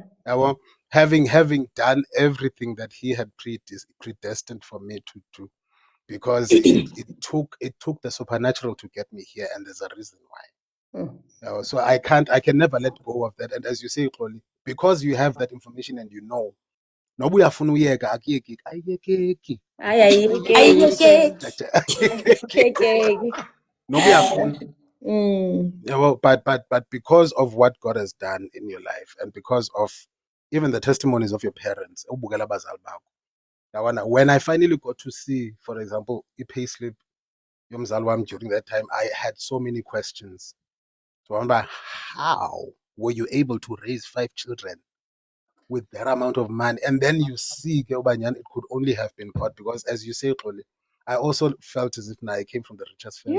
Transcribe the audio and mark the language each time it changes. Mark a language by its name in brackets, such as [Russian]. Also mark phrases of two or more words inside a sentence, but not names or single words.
[English] Having done everything that he had predestined for me to do, because it took the supernatural to get me here, and there's a reason why. So I can never let go of that. And as you say, Xoli, because you have that information and [Zulu] noba uyafuna uyeka akuyeki ayiyekeki noba uyafuna. [English] But because of what God has done in your life, and because of even the testimonies of your parents, [Zulu] ubukela abazali bakho, [English] when I finally got to see, for example, [Zulu] i-payslip yomzali wami [English] during that time, I had so many questions. So I wonder, how were you able to raise 5 children with that amount of money? And then you see, it could only have been God, because as you say, Xoli, I also felt as if I came from the richest family.